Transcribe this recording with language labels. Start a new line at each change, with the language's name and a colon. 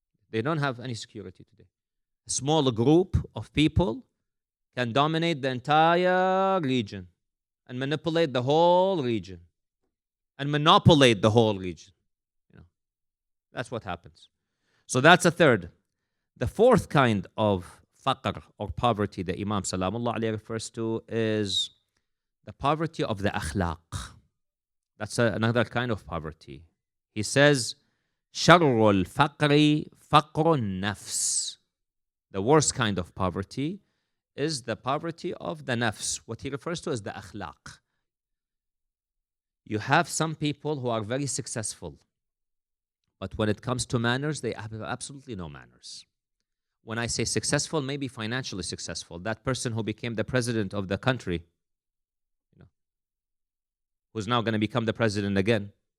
English: They don't have any security today. A small group of people can dominate the entire region and manipulate the whole region and monopolize the whole region. That's what happens. So that's a third. The fourth kind of faqr or poverty that Imam Salamullah alayhi refers to is the poverty of the akhlaq. That's another kind of poverty. He says,
Arabic: شَرُّ الْفَقْرِ فَقْرُ النَّفْسِ.
English: The worst kind of poverty is the poverty of the nafs. What he refers to is the akhlaq. You have some people who are very successful, but when it comes to manners, they have absolutely no manners. When I say successful, maybe financially successful. That person who became the president of the country, who's now going to become the president again.